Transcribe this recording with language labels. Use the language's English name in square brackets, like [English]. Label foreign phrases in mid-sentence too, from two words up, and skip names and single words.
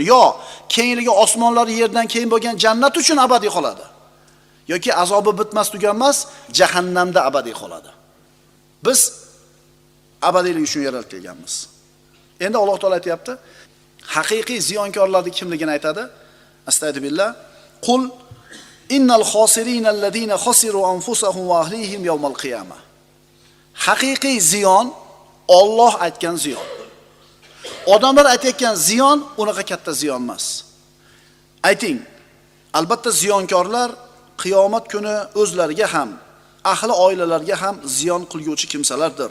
[Uzbek] Yo, kengligi osmonlar yerdan keyin bo'lgan jannat uchun abadiy qoladi. Yoki azobi bitmas tuganmas jahannamda abadiy qoladi. Biz abadiylik uchun yaratilganmiz. Endi Alloh taolo aytayapti, haqiqiy ziyonkorlarning kimligini aytadi. Astagfirullah. [Arabic] قل إن الخاسرين الذين خسروا أنفسهم وأهليهم يوم القيامة. [Uzbek] Haqiqiy ziyon Alloh aytgan ziyon. Odamlar aytayotgan ziyon unaqa katta ziyon emas. Ayting, albatta ziyonkorlar qiyomat kuni o'zlariga ham, ahli oilalariga ham ziyon qilguvchi kimsalardir.